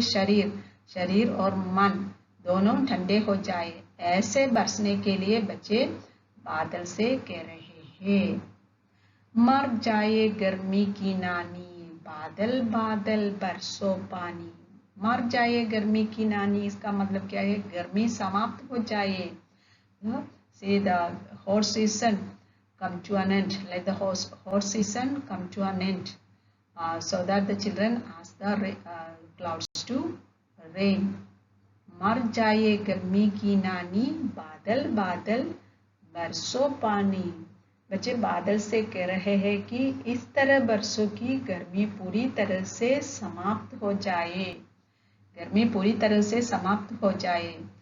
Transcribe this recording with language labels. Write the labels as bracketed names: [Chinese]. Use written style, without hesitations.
[Hindi] शरीर, शरीर और मन दोनों ठंडे हो जाए, ऐसे बरसने के लिए बच्चे बादल से कह रहे हैं। मर जाए गर्मी की नानी, बादल बादल बरसो पानी। मर जाए गर्मी की नानी, इसका मतलब क्या है? गर्मी समाप्त हो जाए। [English] See the hot season come to an end, let the hot season come to an end, so that the children ask the clouds to rain. [Hindi] मर जाए गर्मी की नानी, बादल बादल बरसो पानी। बच्चे बादल से कह रहे हैं कि इस तरह बरसों की गर्मी पूरी तरह से समाप्त हो जाए, गर्मी पूरी तरह से समाप्त हो जाए।